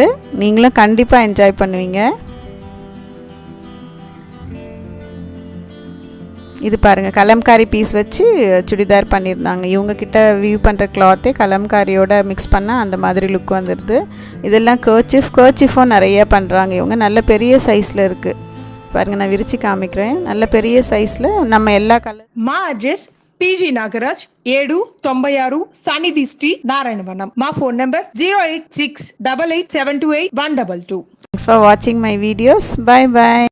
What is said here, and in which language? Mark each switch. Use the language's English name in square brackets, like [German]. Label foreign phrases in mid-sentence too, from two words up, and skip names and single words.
[Tamil] நீங்களும் கண்டிப்பாக என்ஜாய் பண்ணுவீங்க. இது பாருங்கள், கலம்காரி பீஸ் வச்சு சுடிதார் பண்ணியிருந்தாங்க. இவங்கக்கிட்ட வியூ பண்ணுற கிளாத்தே கலம்காரியோட மிக்ஸ் பண்ணால் அந்த மாதிரி லுக் வந்துடுது. இதெல்லாம் கர்ச்சிஃபும் நிறைய பண்ணுறாங்க இவங்க. நல்ல பெரிய சைஸில் இருக்குது பாருங்கள், நான் விரித்து காமிக்கிறேன். நல்ல பெரிய சைஸில் நம்ம எல்லா கலர். [Telugu] మా అడ్రస్ పీజీ నాగరాజ్ 796 సానిధి స్ట్రీట్ నారాయణవనం. మా [English] phone number [Telugu] 08688728122. [English] Thanks for watching my videos. Bye bye.